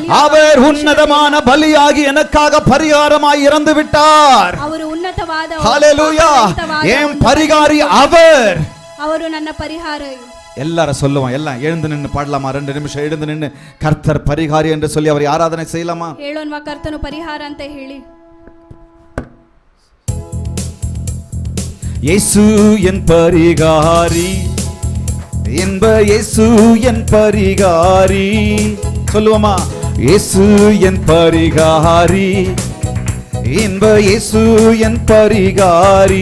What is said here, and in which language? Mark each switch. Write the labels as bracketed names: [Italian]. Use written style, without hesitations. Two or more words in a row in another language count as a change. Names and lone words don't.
[Tamil] அவர் உன்னதமான பலியாகி எனக்காக பரிகாரமாய் இறந்து விட்டார். [Kannada] ಅವರು ಉನ್ನತವಾದ [Tamil] ஹalleluya, என் பரிகாரி அவர். [Kannada] ಅವರು ನನ್ನ ಪರಿಹಾರ. [Tamil] எல்லாரும் சொல்லுவோம், எல்லாம் எழுந்து நின்று பாடலாமா? 2 நிமிஷம் எழுந்து நின்று கர்த்தர் பரிகாரி என்று சொல்லி அவர் ஆராதனை செய்யலாமா? [Kannada] ಹೇಳೋನ್ವಾ, ಕರ್ತನು ಪರಿಹಾರ ಅಂತ ಹೇಳಿ. [Tamil] இயேசு என் பரிகாரி, என்ப இயேசு என் பரிகாரி. சொல்லுவோமா? இயேசு என் பரிகாரி, என்ப இயேசு என் பரிகாரி.